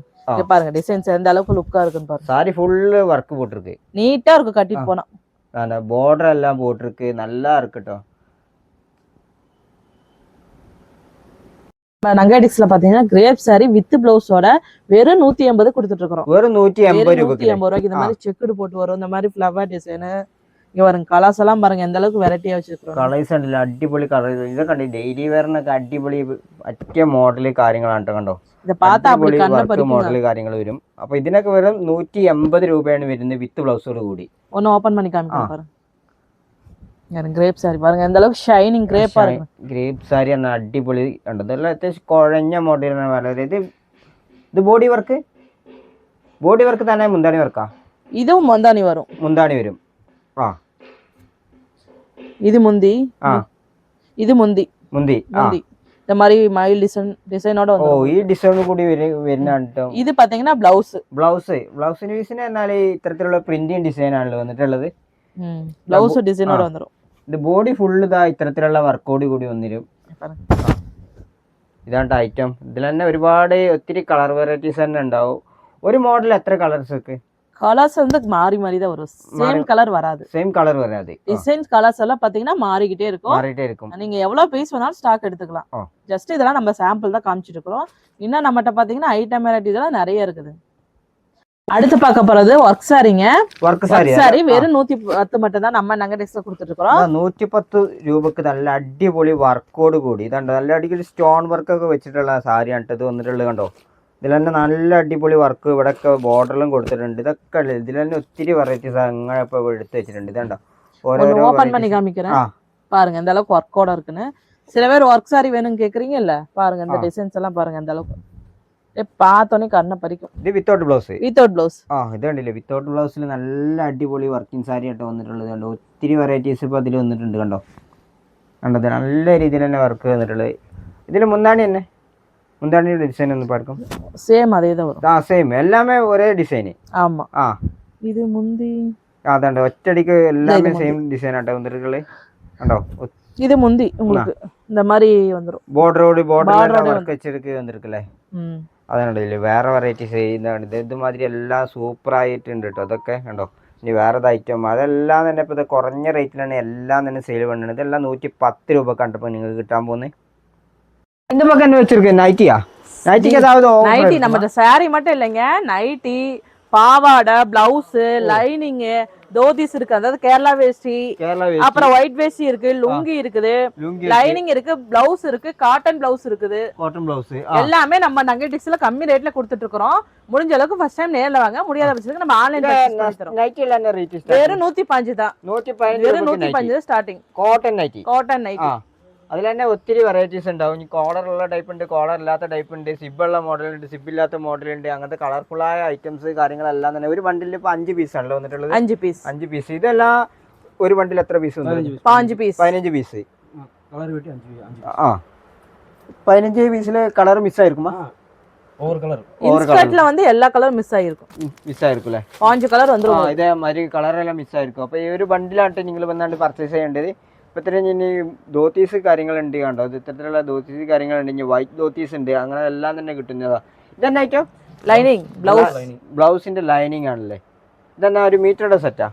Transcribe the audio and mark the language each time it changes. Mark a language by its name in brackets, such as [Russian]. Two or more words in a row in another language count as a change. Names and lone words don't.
[Tamil] இங்க பாருங்க டிசைன்ஸ் எந்த அளவுக்கு லுக்கா இருக்குன்னு பாருங்க சாரி ஃபுல்லு ஒர்க் போட்டிருக்கு நீட்டா இருக்கும் கட்டிட்டு போனா அந்த பார்டர் எல்லாம் போட்டிருக்கு நல்லா இருக்கட்டும் நங்காடிக்ஸ்ல பாத்தீங்கன்னா [English] crepe saree with [Tamil] பிளவுஸோட வெறும் 180 கொடுத்துட்டு இருக்கோம் வெறும் 180 ரூபாய்க்கு 180 ரூபாய்க்கு இந்த மாதிரி செக்குடு போட்டு வரும் இந்த மாதிரி [English] flower design [Tamil] இங்க பாருங்க கலர்ஸ் எல்லாம் பாருங்க எந்த அளவுக்கு வெரைட்டியா வச்சிருக்கோம் [Malayalam] കളേഴ്സ് ഉണ്ടല്ലോ അടിപൊളി കളേഴ്സ് ഇതൊക്കെ കണ്ടോ ഡെയിലി വെയറിനൊക്കെ അടിപൊളി പറ്റിയ മോഡല് കാര്യങ്ങളാണ് ട്ടോ കണ്ടോ [Tamil] இத பார்த்தா அப்படி [Malayalam] അടിപൊളി [Tamil] கண்ண [Malayalam] വർക്ക് [Tamil] பறிக்கும் [Malayalam] മോഡല് കാര്യങ്ങൾ വരും അപ്പൊ ഇതിനൊക്കെ വെറും 180 രൂപയാണ് വരുന്നത് [English] with blouse [Malayalam] കൂടി [Tamil] ஒன்னு ஓபன் பண்ணி காமிக்கிறேன் பாருங்க யாரும் கிரேப் சாரி பாருங்க எந்த அளவுக்கு ஷைனிங் கிரேப்பா இருக்கு [Malayalam] ഗ്രേപ്പ് സാരി ആണ് അടിപൊളി കണ്ടോ ഇതെല്ലാം അത്യാവശ്യം കുഴഞ്ഞ മോഡലാണ് വളരെ ഇത് [English] body work [Malayalam] തന്നെ മുന്താണി വർക്കാ [Tamil] இதுவும் முந்தானி வரும் [Malayalam] മുന്താണി വരും ആ [Tamil] இது முந்தி இது முந்தி [Malayalam] മുന്തി [Tamil] இந்த மாதிரி மயில் டிசைனோட [Malayalam] ഓ ഈ ഡിസൈൻ കൂടി വരുന്നതാണ് ട്ടോ [Tamil] இது பாத்தீங்கன்னா [Malayalam] ബ്ലൗസിന് പീസിന് എന്നാൽ ഇത്തരത്തിലുള്ള പ്രിന്റിങ് ഡിസൈൻ ആണല്ലോ വന്നിട്ടുള്ളത് [Tamil] பிளவுஸ் டிசைனோட வந்துரும் [Malayalam] ഇത് ബോഡി ഫുള്ള് ഇതാ ഇത്തരത്തിലുള്ള വർക്കോട് കൂടി വന്നിരും ഇതാണ് ഐറ്റം ഇതിൽ തന്നെ ഒത്തിരി കളർ വെറൈറ്റീസ് തന്നെ ഉണ്ടാവും ഒരു മോഡൽ എത്ര കളേഴ്സ് ഒക്കെ [Tamil] கலர்ஸ் வந்து மாறி மாறி தான் வரும் [English] same colour [Tamil] வராது [English] same colour [Malayalam] വരാതെ [Tamil] டிசைன்ஸ் கலர்ஸ் எல்லாம் பாத்தீங்கன்னா மாறிக்கிட்டே இருக்கும் நீங்க எவ்வளவு பீஸ் வேணாலும் ஸ்டாக் எடுத்துக்கலாம் ஜஸ்ட் இதெல்லாம் நம்ம சாம்பிள் தான் காமிச்சிட்டு இருக்கோம் இன்னும் நம்மகிட்ட பாத்தீங்கன்னா [English] item varieties [Tamil] எல்லாம் நிறைய இருக்குது அடுத்து பார்க்க போறது [English] work saree [Tamil] வெறும் 110 மட்டும் தான் நம்ம நங்கடெக்ஸ்ல கொடுத்துட்டு இருக்கோம் [Malayalam] 110 രൂപക്ക് നല്ല അടിപൊളി വർക്കോട് കൂടി ഇതുണ്ട് നല്ല അടിപൊളി [English] stone work [Malayalam] ഒക്കെ വെച്ചിട്ടുള്ള സാരിയാണ് ഇത് വന്നിട്ടുള്ളത് കണ്ടോ ഇതിൽ തന്നെ നല്ല അടിപൊളി വർക്ക് ഇവിടെയൊക്കെ ബോർഡറിലും കൊടുത്തിട്ടുണ്ട് ഇതൊക്കെ ഇതിൽ തന്നെ ഒത്തിരി വെറൈറ്റീസ് അങ്ങനെ ഇപ്പൊ എടുത്ത് വെച്ചിട്ടുണ്ട് ഇതുണ്ടോ ഓരോരോ [Tamil] ஓபன் பண்ணி காமிக்கிறேன் பாருங்க இந்த அளவுக்கு ஒர்க்கோட இருக்குன்னு சில பேர் [English] work saree [Tamil] வேணும்னு கேக்குறீங்கல்ல பாருங்க இந்த டிசைன்ஸ் எல்லாம் பாருங்க இந்த அளவுக்கு பார்த்தோன்னே கண்ண பறிக்கும் [Malayalam] ഇത് [English] without blouse [Malayalam] ഇത് കണ്ടില്ലേ [English] without blouse [Malayalam] നല്ല അടിപൊളി [English] working saree [Malayalam] ആയിട്ട് വന്നിട്ടുള്ളത് കണ്ടോ ഒത്തിരി വെറൈറ്റീസ് ഇപ്പൊ അതിൽ വന്നിട്ടുണ്ട് കണ്ടോ കണ്ടത് നല്ല രീതിയിൽ തന്നെ വർക്ക് വന്നിട്ടുള്ളത് ഇതിൽ മുന്താണിയുടെ ഡിസൈൻ ഒന്ന് പാർക്കും [Tamil] சேம் அதே தான் வரும் [Malayalam] സെയിം എല്ലാമേ ഒരേ ഡിസൈൻ [Tamil] ஆமா இது முந்தி [Malayalam] അതാണ്ട് ഒറ്റടിക്ക് എല്ലാമേ [English] same design [Malayalam] ആട്ടോ വന്നിട്ടുള്ളത് കണ്ടോ [Tamil] இது முந்தி உங்களுக்கு இந்த மாதிரி வந்துரும் [English] border work [Malayalam] വെച്ചെടുക്ക് വന്നിരിക്കല്ലേ അതാണ് ഇതില് വേറെ വെറൈറ്റീസ് ചെയ്യുന്നതാണ് ഇതുമാതിരി എല്ലാം സൂപ്പർ ആയിട്ടുണ്ട് കേട്ടോ അതൊക്കെ കണ്ടോ ഇനി വേറെ ഐറ്റം അതെല്ലാം തന്നെ ഇപ്പൊ കുറഞ്ഞ റേറ്റിലാണ് എല്ലാം തന്നെ സെയിൽ பண்ணுന്നത് ഇതെല്ലാം 110 രൂപ കണ്ടപ്പോ നിങ്ങൾക്ക് കിട്ടാൻ പോകുന്നത് [Tamil] இந்த பக்கம் என்ன வச்சிருக்கேன் நைட்டிக்கு ஏதாவது நைட்டி நம்ம சாரி மட்டும் இல்லைங்க நைட்டி பாவாடை பிளவுஸ் லைனிங் தோதிஸ் இருக்கு அதாவது கேரளா வேஷ்டி அப்புறம் ஒயிட் வேஷ்டி இருக்கு லுங்கி இருக்குது லைனிங் இருக்கு பிளவுஸ் இருக்கு [English] cotton blouse [Tamil] இருக்குது எல்லாமே நம்ம நங்கடிக்ஸ்ல கம்மி ரேட்ல கொடுத்துட்டு இருக்கோம் முடிஞ்ச அளவுக்கு [English] first time [Tamil] நேர்ல வாங்க முடியாத பட்சத்துக்கு நம்ம ஆன்லைன்ல பர்ச்சேஸ் பண்ணி தரோம் நைட்டில என்ன ரேட் வெறும் 115 தான் 115 வெறும் 115 ஸ்டார்டிங் காட்டன் நைட்டி [Malayalam] അതിൽ തന്നെ ഒത്തിരി വെറൈറ്റീസ് ഉണ്ടാവും ഇനി കോളറുള്ള ടൈപ്പ് ഉണ്ട് കോളർ ഇല്ലാത്ത ടൈപ്പ് ഉണ്ട് സിബുള്ള മോഡലുണ്ട് സിബില്ലാത്ത മോഡലുണ്ട് അങ്ങനത്തെ കളർഫുള്ളായ ഐറ്റംസ് കാര്യങ്ങളെല്ലാം തന്നെ ഒരു ബണ്ടിൽ ഇപ്പൊ 5 പീസ് ആണല്ലോ വന്നിട്ടുള്ളത് 5 പീസ് ഇതെല്ലാം ഒരു ബണ്ടിൽ എത്ര പീസ് 15 പീസ് 15 പീസില് കളർ മിസ്സായിരിക്കുമോ [Tamil] இன்ஸ்கர்ட்ல வந்து எல்லா கலரும் மிஸ் [Malayalam] ആയിരിക്കും അല്ലേ [Tamil] 5 കളർ வந்துரும் [Malayalam] ഇതേ മാതിരി കളറെല്ലാം മിസ്സായിരിക്കും അപ്പൊ ഈ ഒരു ബണ്ടിലായിട്ട് നിങ്ങൾ വന്നാണ്ട് പർച്ചേസ് ചെയ്യേണ്ടത് ഇപ്പൊ ഇത്രയും ഇനി ധോത്തീസ് കാര്യങ്ങളുണ്ട് കണ്ടോ ഇത്തരത്തിലുള്ള ധോത്തീസ് കാര്യങ്ങളുണ്ട് ഇനി [English] white dhotis [Malayalam] ഉണ്ട് അങ്ങനെ എല്ലാം തന്നെ കിട്ടുന്നതാ ഇതെന്നാ ഐറ്റം ലൈനിങ് ബ്ലൗസിന്റെ ലൈനിങ് ആണല്ലേ ഇതെന്നാ ഒരു മീറ്ററുടെ സെറ്റാ